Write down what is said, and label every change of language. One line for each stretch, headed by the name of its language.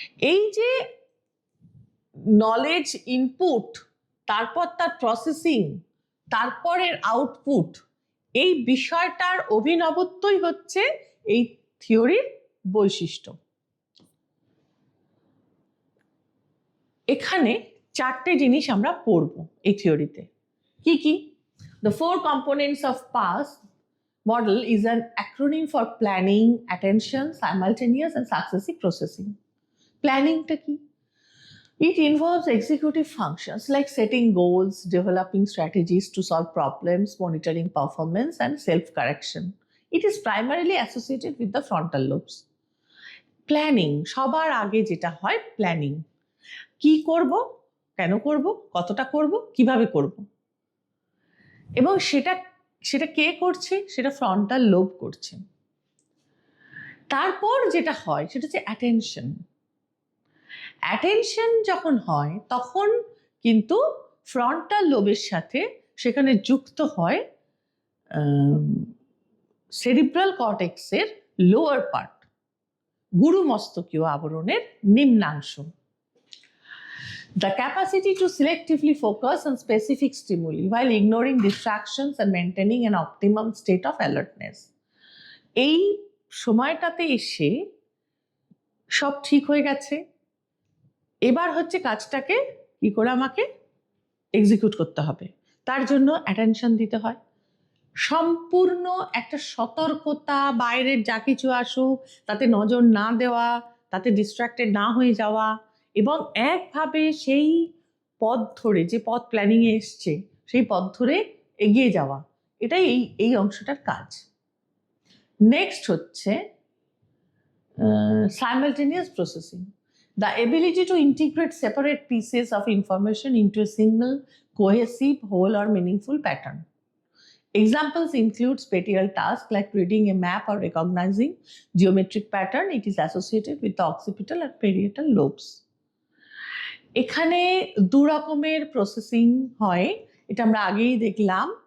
Bangla: এই যে knowledge input, তারপর তার প্রসেসিং, তারপরের আউটপুট, এই বিষয়টার অভিনবত্বই হচ্ছে এই থিওরির বৈশিষ্ট্য। এখানে চারটে জিনিস আমরা পড়বো এই থিওরিতে। কি কি?
English: The four components of PASS model is an acronym for planning, attention, simultaneous and successive processing.
Bangla: Planning টা কি?
English: It involves executive functions like setting goals, developing strategies to solve problems, monitoring performance and self-correction. It is primarily associated with the frontal lobes.
Bangla: Planning, সবার আগে যেটা হয় planning. কি করব, কেন করব, কতটা করব, কিভাবে করব, এবং সেটা কে করছে? সেটা ফ্রন্টাল লোব করছে। তারপর যেটা হয় সেটা হচ্ছে অ্যাটেনশন। অ্যাটেনশন যখন হয় তখন কিন্তু ফ্রন্টাল লোবের সাথে সেখানে যুক্ত হয় cerebral কর্টেক্সের lower part, গুরুমস্তকীয় আবরণের নিম্নাংশ।
English: The capacity to selectively focus on specific stimuli while ignoring distractions and maintaining an optimum state of alertness.
Bangla: এই সময়টাতে এসে সব ঠিক হয়ে গেছে, এবার হচ্ছে কাজটাকে কি করে আমাকে এক্সিকিউট করতে হবে, তার জন্য অ্যাটেনশন দিতে হয়। সম্পূর্ণ একটা সতর্কতা, বাইরের যা কিছু আসুক তাতে নজর না দেওয়া, তাতে ডিস্ট্রাক্টেড না হয়ে যাওয়া, এবং একভাবে সেই পথ ধরে, যে পথ প্ল্যানিংয়ে এসছে সেই পথ ধরে এগিয়ে যাওয়া, এটাই এই অংশটার কাজ।
English: next
Bangla: হচ্ছে
English: simultaneous processing, the ability to integrate separate pieces of information into a single cohesive whole or meaningful pattern. Examples include spatial tasks like reading a map or recognizing geometric pattern. It is associated with the occipital and parietal lobes.
Bangla: এখানে দু রকমের processing হয়, এটা আমরা আগেই দেখলাম।